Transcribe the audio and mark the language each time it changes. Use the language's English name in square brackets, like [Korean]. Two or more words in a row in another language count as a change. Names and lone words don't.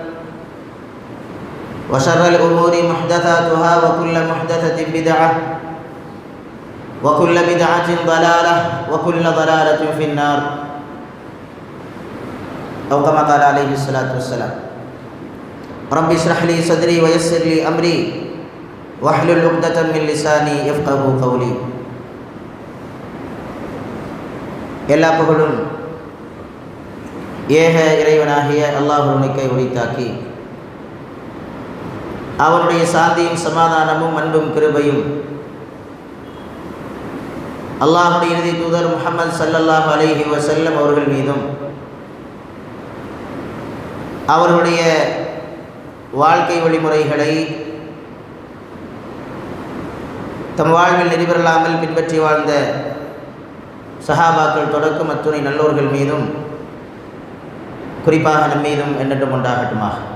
[Arabic] وشر الأمور محدثاتها وكل محدثة بدعة وكل بدعة ضلالة وكل ضلالة في النار أو كما قال عليه الصلاة والسلام رب اشرح لي صدري ويسر لي أمري واحلل عقدة من لساني يفقهوا قولي [Tamil] எல்லா புகழும் ஏக இறைவனாகிய அல்லாஹ்வுக்கே உரித்தாக்கி அவனுடைய சாந்தியும் சமாதானமும் அன்பும் கிருபையும் அல்லாஹ்வுடைய இறுதி தூதர் முஹம்மது [Arabic] صلى الله عليه وسلم [Tamil] அவர்கள் மீதும் அவர்களுடைய வாழ்க்கை வழிமுறைகளை தம் வாழ்வில் நெறிபெறலாமல் பின்பற்றி வாழ்ந்த சஹாபாக்கள் தொடக்கம் அத்துணை நல்லோர்கள் மீதும் குறிப்பாக நம் மீதும் என்றென்றும் உண்டாகட்டுமாக.